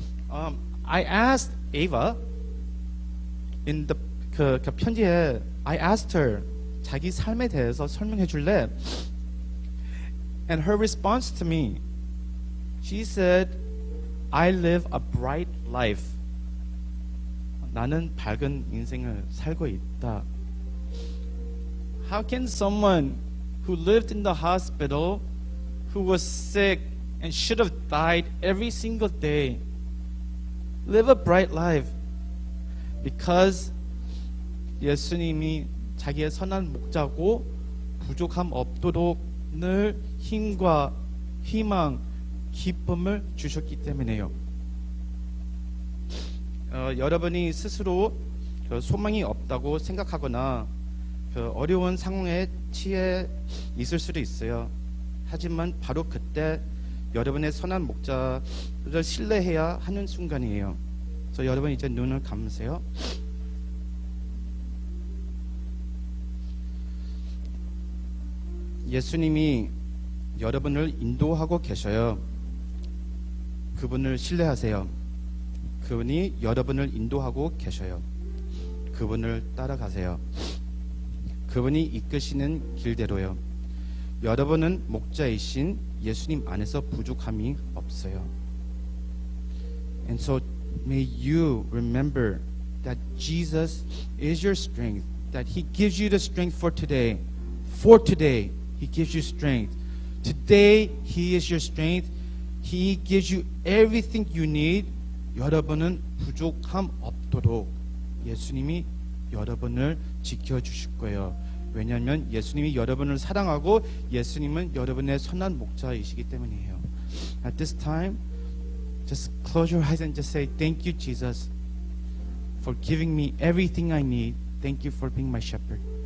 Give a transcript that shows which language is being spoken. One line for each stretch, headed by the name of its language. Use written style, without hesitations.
English: I asked Ava in the
Korean: 그 편지에
English: I asked her
Korean: 자기 삶에 대해서 설명해 줄래?
English: And her response to me, she said, I live a bright life.
Korean: 나는 밝은 인생을 살고 있다.
English: How can someone who lived in the hospital, who was sick and should have died every single day, live a bright life? Because
Korean: 예수님이 자기의 선한 목자고 부족함 없도록 늘 힘과 희망, 기쁨을 주셨기 때문에요. 여러분이 스스로 소망이 없다고 생각하거나 어려운 상황에 처해 있을 수도 있어요. 하지만 바로 그때 여러분의 선한 목자를 신뢰해야 하는 순간이에요. 그래서 여러분 이제 눈을 감으세요. 예수님이 여러분을 인도하고 계셔요. 그분을 신뢰하세요. 그분이 여러분을 인도하고 계셔요. 그분을 따라가세요. 그분이 이끄시는 길대로요. 여러분은 목자이신 예수님 안에서 부족함이 없어요.
English: And so may you remember that Jesus is your strength, that He gives you the strength for today. For today, He gives you strength. Today, He is your strength. He gives you everything you need.
Korean: 여러분은 부족함 없도록 예수님이 여러분을 지켜주실 거예요. 왜냐하면 예수님이 여러분을 사랑하고 예수님은 여러분의 선한 목자이시기 때문이에요.
English: At this time, just close your eyes and just say, "Thank you, Jesus, for giving me everything I need. Thank you for being my shepherd."